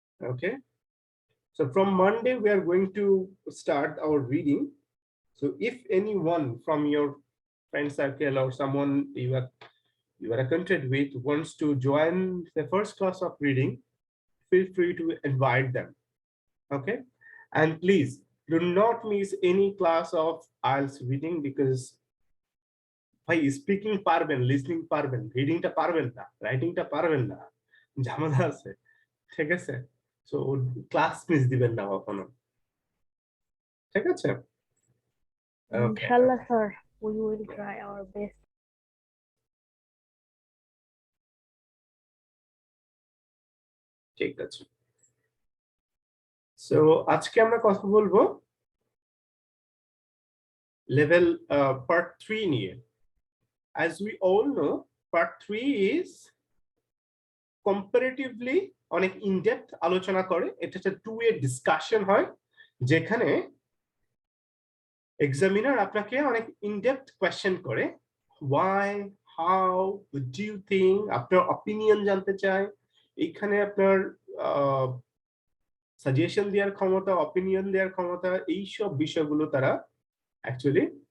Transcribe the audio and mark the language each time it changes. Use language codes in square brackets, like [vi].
[en] Okay, so from Monday we are going to start our reading. So if anyone from your friend circle or someone you are acquainted with wants to join the first class of reading, feel free to invite them. Okay, and please do not miss any class of IELTS reading because [bn] ভাই speaking পারবেন, listening পারবেন, রিডিংটা পারবেন না, রাইটিংটা পারবেন না, ঝামেলা আছে। ঠিক আছে, সো ক্লাস মিস দিবেন না কখনো। ঠিক আছে, [en] Okay, Inshallah, sir. We will try our best. [bn] ঠিক আছে। সো আজকে আমরা কথা বলবো লেভেল পার্ট 3 নিয়ে। [en] As we all know, part 3 is comparatively [bn] অনেক ইনডেপথ আলোচনা করে। এটা একটা 2-way ডিসকাশন হয় যেখানে এক্সামিনার আপনাকে অনেক ইনডেপথ কোয়েশ্চেন করে, [en] why, how, do you think, [bn] আপনার অপিনিয়ন জানতে চায়। এইখানে আপনার সাজেশন দেওয়ার ক্ষমতা, অপিনিয়ন দেওয়ার ক্ষমতা, এইসব বিষয়গুলো তারা অ্যাকচুয়ালি।